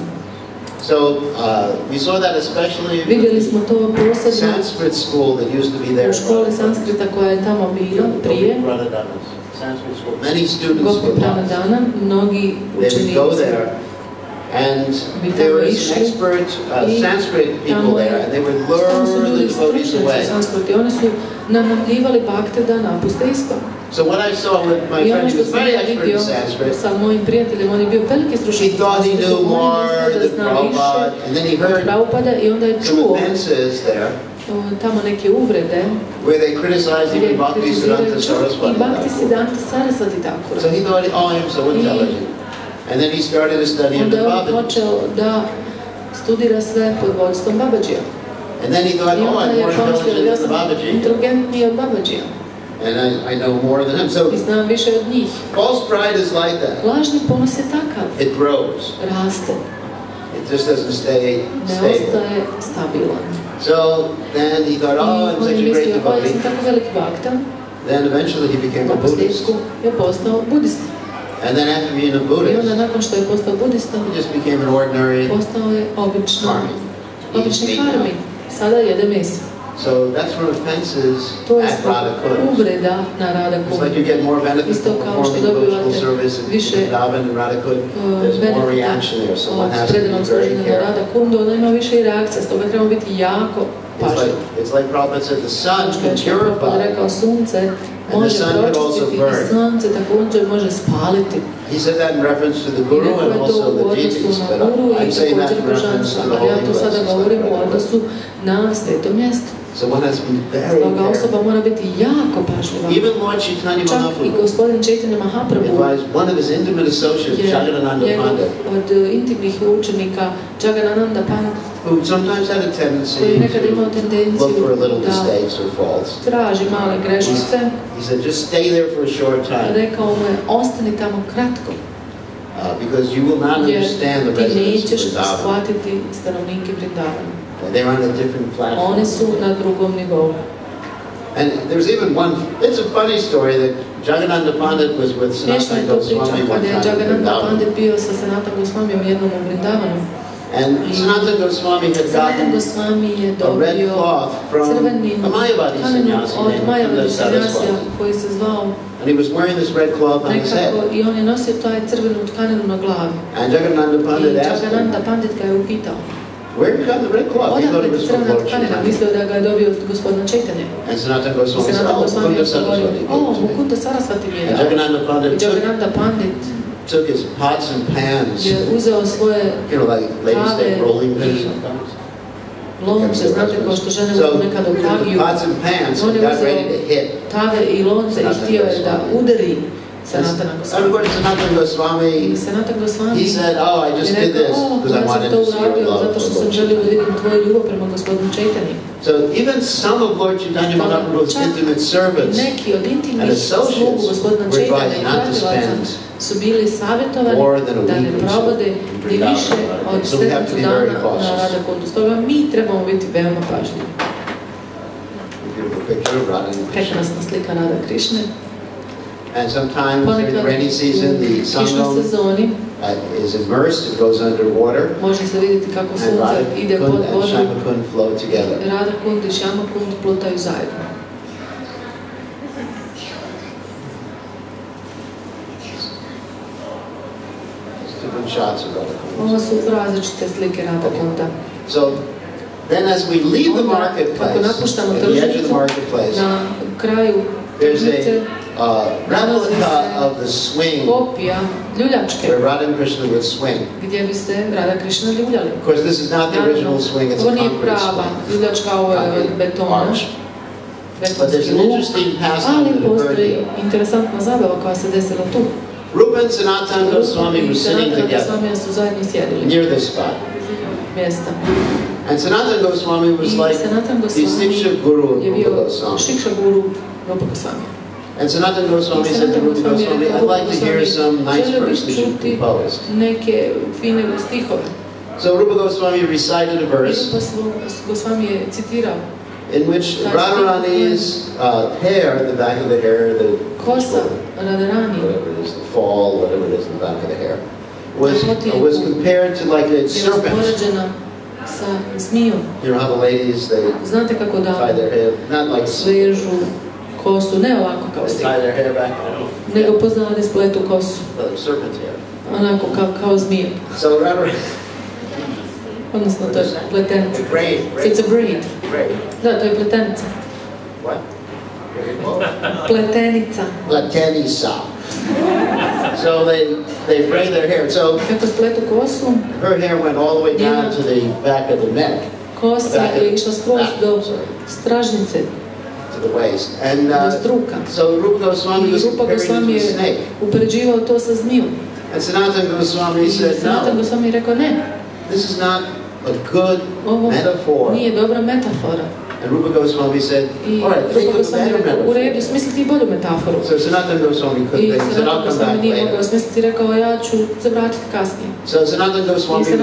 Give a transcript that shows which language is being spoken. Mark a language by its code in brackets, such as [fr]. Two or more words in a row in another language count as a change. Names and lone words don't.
[en] So we saw that especially [bs] Vidjeli smo to [en] in the [bs] posebno [en] Sanskrit school that used to be there. [bs] u školi sanskrita koja je tamo bila prije. [en] Sanskrit school. Many students Gopi were lost. [bs] Pranadana, mnogi [en] They would [bs] učenici [en] go there And there were some expert Sanskrit people there, and they would lure the devotees away. [bs] Oni su namamljivali bakte da napuste islam. [en] So what I saw with my friend, he was very expert in Sanskrit. [bs] Sa mojim prijateljem, on je bio veliki stručnjak. [en] He thought he knew more than Prabhupada, and then he heard some offenses there, [bs] tamo neke uvrede, [en] where they criticized even Bhaktisiddhanta Saraswati. [bs] I Bhaktisiddhanta Saraswati Thakura. [en] So he thought, oh, I'm so intelligent. And then he started to study under Babaji. [bs] Onda on počeo da studira sve pod vodstvom Babadžija. [en] And then he thought, oh, I'm more intelligent than Babaji. [bs] Inteligentniji od Babadžija. [en] And I know more than him. So [bs] I znam više od njih. [en] false pride is like that. [bs] Lažni ponos je takav. [en] It grows. [bs] Raste. [en] It just doesn't stay [bs] Ne [en] stable. [bs] ostaje stabilan. [en] So then he thought, oh, I'm [bs] On [en] such [bs] je [en] a great [bs] mislio, ja sam [en] devotee. [bs] tako veliki bakta. [en] Then eventually he became a [bs] Na [en] Buddhist. [bs] posljedku je postao budista. [en] And then after being a [bs] I onda [en] Buddhist, [bs] nakon što je postao budista, [en] he just became an ordinary [bs] postao je obični [en] meat now. [bs] karmi. Sada jede meso. [en] So that's from offenses [bs] To je [en] at [bs] zbog [en] Radhakunda. [bs] uvreda na [en] It's [bs] Radhakundu. [en] like you get more benefit [bs] Isto [en] from [bs] kao što [en] performing devotional [bs] dobivate [en] service in [bs] više [en] Vrindavan and Radhakunda. There's more [bs] benefita [en] reaction there, so one [bs] od [en] has to [bs] predanog [en] be very [bs] služenja na [en] careful. [bs] Radhakundu, onda ima više i reakcija, stoga trebamo biti jako pažljivi. [en] It's like Prabhupada said, the sun [bs] Što [en] can [bs] je Prabhupada [en] purify. [bs] rekao, sunce može [en] sun could also [bs] pročistiti [en] burn. [bs] i sunce također može spaliti. [en] He said that in reference to the [bs] I [en] Guru [bs] rekao [en] and [bs] je to [en] also [bs] u [en] the [bs] odnosu [en] deities, [bs] na [en] but [bs] Guru [en] I'm [bs] i [en] saying that [bs] također [en] in reference [bs] božanstva, [en] to the [bs] ali ja [en] holy [bs] to sada [en] places. [bs] govorim u odnosu na sveto mjesto. [en] So one has to be very [bs] Stoga [en] careful. [bs] osoba mora biti jako pažljiva. [en] Even Lord Chaitanya [bs] Čak i [en] Mahaprabhu [bs] gospodin Chaitanya Mahaprabhu [en] advised one of his intimate associates, [bs] je [en] Jagadananda [bs] njegov [en] Pandit, [bs] od intimnih učenika Jagadananda Pandit, [en] who sometimes had a tendency [bs] koji nekada imao [en] to [bs] tendenciju [en] look for little [bs] da [en] mistakes or faults. [bs] traži male greškice. [en] He said, just stay there for a short time, [bs] Rekao mu je, ostani tamo kratko, [en] because you will not [bs] jer [en] understand the [bs] ti [en] residents [bs] nećeš [en] of Vrindavan. [bs] shvatiti stanovnike Vrindavana. [en] They're on a different platform. [bs] Oni su na drugom nivou. [en] And there's even one, it's a funny story that Jagadananda Pandit was with [bs] Smiješna je [en] Sanatana [bs] to priča [en] Goswami one [bs] kada je [en] time in [bs] Jagadananda [en] Vrindavan. [bs] Pandit bio sa Sanatana Goswamijom jednom u Vrindavanu. [en] And Sanatana Goswami had [bs] Sanatana [en] gotten [bs] Goswami je [en] a red [bs] dobio [en] cloth from [bs] crveni [en] a Mayavadi [bs] tkaninu [en] sannyasi [bs] od [en] named [bs] Mayavadi sannyasija [en] Saraswati. [bs] koji se zvao [en] And he was wearing this red cloth on his [bs] nekako [en] head. [bs] i on je nosio taj crvenu tkaninu na glavi. [en] And Jagadananda [bs] I [en] Pandit asked him, [bs] Jagadananda Pandit ga je upitao, [en] where you got the red cloth? He thought [bs] odakle [en] it [bs] ti [en] was from [bs] crvena [en] Lord [bs] tkanina? [en] Chaitanya. [bs] Mislio da ga je dobio od gospodina Chaitanya. [en] And Sanatana [bs] I [en] Goswami said, [bs] Sanatana [en] oh, [bs] Goswami [en] Mukunda [bs] je [en] Saraswati [bs] govorio, [en] gave it to me. [bs] Mukunda Saraswati mi je [en] And [bs] dao. [en] Jagadananda [bs] I [en] Pandit [bs] Jagadananda Pandit [en] took his pots and pans, [bs] je uzeo svoje [en] you know, like ladies take rolling pins sometimes. [bs] lonce, znate kao što žene [en] So, [bs] uzmu nekad u [en] the [bs] kagiju. [en] pots and pans [bs] On je [en] got [bs] uzeo [en] ready to hit. [bs] tave i lonce i htio je da udari Sanatana [en] And of [bs] Goswami. [en] course, Sanatana Goswami, [bs] I Sanatana Goswami [en] he said, oh, I just [bs] je [en] did [bs] rekao, [en] this because I [bs] ja sam [en] wanted to to see your [bs] uradio [en] love [bs] zato što [en] for [bs] sam [en] Lord [bs] želio da [en] Chaitanya. [bs] vidim tvoju ljubav prema gospodinu Chaitanya. [en] So even some of Lord Chaitanya Mahaprabhu's [bs] Čak [en] intimate servants [bs] neki od [en] and [bs] intimnih [en] associates [bs] slugu gospodina [en] were [bs] Chaitanya [en] advised [bs] i [en] not to [bs] pratilaca [en] spend [bs] su bili savjetovani [en] more than a [bs] da ne [en] week or so [bs] provode [en] in [bs] ni [en] Vrindavan. [bs] više od [en] So we have to [bs] 7 [en] be [bs] dana [en] very [bs] na [en] cautious. [bs] Radhakundu. Stoga mi trebamo biti veoma pažljivi. [en] Beautiful picture of Radha and Krishna. [bs] Prekrasna slika Radha Krišne. [en] And sometimes during [bs] Ponekad [en] the rainy season, the [bs] u kišnoj [en] sangam [bs] sezoni [en] is immersed, it goes underwater, [bs] može se vidjeti kako [en] and [bs] sunce ide pod [en] Radhakund and [bs] vodom. [en] Shyamakund flow together. [bs] Radhakund i Shyamakund plutaju zajedno. [en] Different shots of Radhakund. [bs] Ovo su različite slike Radhakunda. [en] So then as we leave the [bs] Onda, kako [en] marketplace, [bs] napuštamo [en] at the edge of the [bs] tržnicu, [en] marketplace, [bs] na kraju [en] there's [bs] tržnice [en] a replica of the swing [bs] kopija ljuljačke, [en] where Radha and Krishna would swing. [bs] gdje bi se Radha Krišna ljuljali. [en] Of course, this is not the original swing, it's [bs] Ovo [en] a [bs] nije [en] concrete [bs] prava [en] swing. [bs] ljuljačka, ovo je od betona, [en] Arch. But there's [bs] betonski [en] an [bs] luk, [en] interesting pastime [bs] ali [en] that occurred [bs] postoji [en] here. [bs] interesantna zabava koja se desila tu. [en] Rupa and Sanatana Goswami were [bs] I [en] sitting [bs] Sanatana [en] together [bs] Goswami su zajedno sjedili [en] near this spot. [bs] mjesta. [en] And Sanatana Goswami was [bs] I [en] like [bs] Sanatana [en] the [bs] Goswami [en] Siksha Guru of [bs] je [en] Rupa [bs] bio [en] Goswami. [bs] Shiksha Guru Rupa Goswami. [en] And Sanatana Goswami said to Rupa Goswami, I'd like to hear some nice verse that you composed. [bs] Neke fine stihove. [en] So Rupa Goswami recited a verse [bs] Rupa Goswami je citirao [en] in which Radharani's hair, the back of the hair, the [bs] kosa Radharani [en] whatever it is, the fall, whatever it is in the back of the hair, was compared to like a [bs] je [en] serpent. [bs] uspoređena sa zmijom. [en] You know how the ladies, they [bs] Znate kako [en] tie [bs] da [en] their hair, not like [bs] svežu kosu, ne ovako kao [en] They [bs] svi, [en] tie their hair back. [bs] nego pozadi spletu kosu, [en] Serpent hair. [bs] onako kao zmija. [en] So remember, [bs] Odnosno, to je pletenica. [en] braid. It's a braid. Braid. [bs] Da, to je pletenica. [en] What? [bs] Pletenica. Latenisa. [en] So they braid their hair. So [bs] Kako spletu kosu, [en] her hair went all the way down to the back of the neck, [bs] kosa je išla skroz do stražnice, [en] to the waist. And [bs] do struka. [en] so Rupa Goswami [bs] I [en] was [bs] Rupa [en] comparing it [bs] Goswami [en] to a [bs] je [en] snake. [bs] upoređivao to sa zmijom. [en] And Sanatana Goswami [bs] I [en] said, [bs] Sanatana [en] no, [bs] Goswami je rekao ne, [en] this is not a good [bs] ovo [en] metaphor. [bs] nije dobra metafora. [en] And Rupa Goswami said, [bs] I [en] all right, think [bs] Rupa [en] of a [bs] Goswami je [en] better [bs] rekao, u redu, [en] metaphor. [bs] smisli ti bolju metaforu. [en] So Sanatana Goswami [bs] I [en] couldn't think, he said, [bs] Sanatana [en] I'll come [bs] Goswami [en] back [bs] nije mogao [en] later. [bs] smisliti, rekao, ja ću se vratiti kasnije. [en] So Sanatana [bs] I [en] Goswami was